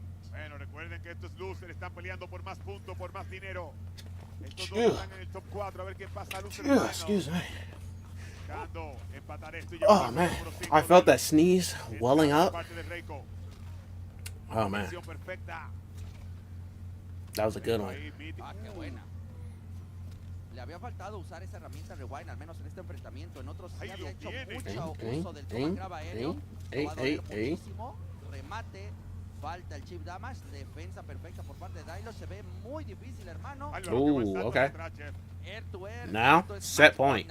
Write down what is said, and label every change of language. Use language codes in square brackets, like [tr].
[es] Bueno, recuerden que estos losers están peleando por más puntos, por más dinero. Estos dos están en el top 4, a ver qué pasa. [en] Excuse me. [es] Buscando empatar esto y [en] Oh man, I felt that sneeze welling up. Oh man, that was a good one. [es] Qué buena. Le había faltado usar esa herramienta Rewind, al menos en este enfrentamiento. En otros sí había hecho mucho uso del toma grab aéreo. Lo va a doler muchísimo. Remate. Falta el chip damage, defensa perfecta por parte de Dylo, se ve muy difícil, hermano. [en] Ooh, okay. Now, set point.